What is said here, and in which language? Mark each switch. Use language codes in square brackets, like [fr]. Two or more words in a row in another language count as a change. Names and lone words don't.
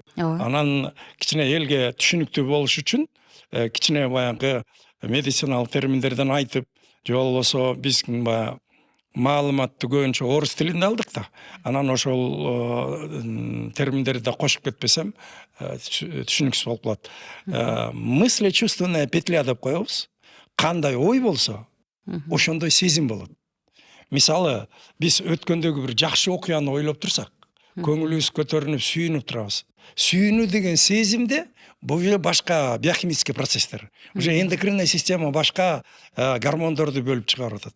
[ky] Анан кичине элге түшүнүктүү болуш үчүн кичине баягы медициналык терминдерден айтып, же болбосо биз баягы маалыматты көбүнчө орус тилинде алдык да. Анан ошол терминдерди да кошуп кетпесем түшүнүксүз болуп калат. [ru] Мысли чувственная петля [ky] деп коебуз. Кандай ой болсо, ошондой сезим болот. Мисалы, биз өткөндөгү бир жакшы окуяны ойлоп турсак, көңүлүбүз көтөрүнүп, сүйүнүп турабыз. Сүйүнүү деген сезимде бул башка [ru] биохимический процесстер. Уже эндокринная система [ky] башка гормондорду бөлүп чыгарып атат.